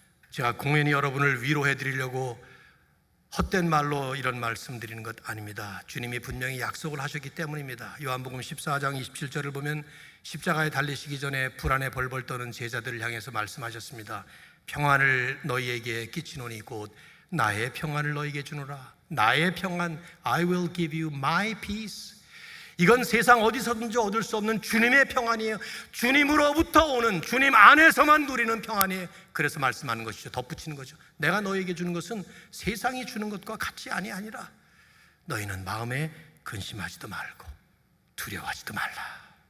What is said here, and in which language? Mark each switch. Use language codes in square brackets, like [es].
[ko] 제가 공연히 여러분을 위로해 드리려고 헛된 말로 이런 말씀 드리는 것 아닙니다. 주님이 분명히 약속을 하셨기 때문입니다. 요한복음 14장 27절을 보면 십자가에 달리시기 전에 불안에 벌벌 떠는 제자들을 향해서 말씀하셨습니다. 평안을 너희에게 끼치노니 곧 나의 평안을 너희에게 주노라. 나의 평안, [en] I will give you my peace. [ko] 이건 세상 어디서든지 얻을 수 없는 주님의 평안이에요. 주님으로부터 오는, 주님 안에서만 누리는 평안이에요. 그래서 말씀하는 것이죠. 덧붙이는 거죠. 내가 너에게 주는 것은 세상이 주는 것과 같이 아니라 너희는 마음에 근심하지도 말고 두려워하지도 말라.